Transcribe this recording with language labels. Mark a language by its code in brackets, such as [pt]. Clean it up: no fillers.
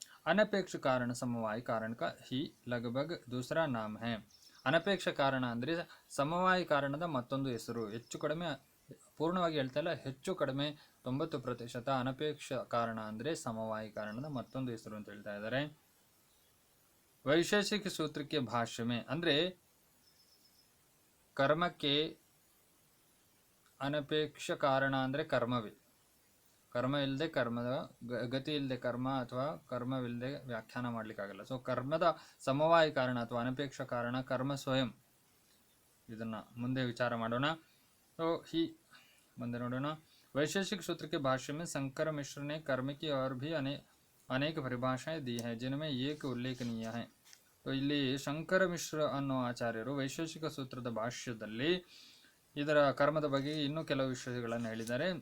[hi] अनपेक्ष कारण समवाय कारण का ही लगभग दूसरा नाम है. [kn] ಅನಪೇಕ್ಷ ಕಾರಣ ಅಂದರೆ ಸಮವಾಯಿ ಕಾರಣದ ಮತ್ತೊಂದು ಹೆಸರು. ಹೆಚ್ಚು ಕಡಿಮೆ, ಪೂರ್ಣವಾಗಿ ಹೇಳ್ತಾ ಇಲ್ಲ, ಹೆಚ್ಚು ಕಡಿಮೆ 90% ಅನಪೇಕ್ಷ ಕಾರಣ ಅಂದರೆ ಸಮವಾಯಿ ಕಾರಣದ ಮತ್ತೊಂದು ಹೆಸರು ಅಂತ ಹೇಳ್ತಾ ಇದ್ದಾರೆ. ವೈಶೇಷಿಕ ಸೂತ್ರಕ್ಕೆ ಭಾಷ್ಯಮೆ ಅಂದರೆ ಕರ್ಮಕ್ಕೆ ಅನಪೇಕ್ಷ ಕಾರಣ ಅಂದರೆ ಕರ್ಮವೇ. ಕರ್ಮ ಇಲ್ಲದೆ ಕರ್ಮದ ಗತಿ ಇಲ್ಲದೆ ಕರ್ಮ ಅಥವಾ ಕರ್ಮವಿಲ್ಲದೆ ವ್ಯಾಖ್ಯಾನ ಮಾಡಲಿಕ್ಕಾಗಲ್ಲ. ಸೊ ಕರ್ಮದ ಸಮವಾಯಿ ಕಾರಣ ಅಥವಾ ಅನಪೇಕ್ಷ ಕಾರಣ ಕರ್ಮ ಸ್ವಯಂ. ಇದನ್ನು ಮುಂದೆ ವಿಚಾರ ಮಾಡೋಣ. ಸೊ ಮುಂದೆ ನೋಡೋಣ. [hi] वैशेषिक सूत्र के भाष्य में शंकर मिश्र ने कर्म की और भी अनेक परिभाषाएं दी हैं जिनमें एक उल्लेखनीय है. [kn] तो ಇಲ್ಲಿ ಶಂಕರ ಮಿಶ್ರ ಅನ್ನೋ ಆಚಾರ್ಯರು ವೈಶೇಷಿಕ ಸೂತ್ರದ ಭಾಷ್ಯದಲ್ಲಿ ಇದರ ಕರ್ಮದ ಬಗ್ಗೆ ಇನ್ನೂ ಕೆಲವು ವಿಷಯಗಳನ್ನು ಹೇಳಿದ್ದಾರೆ.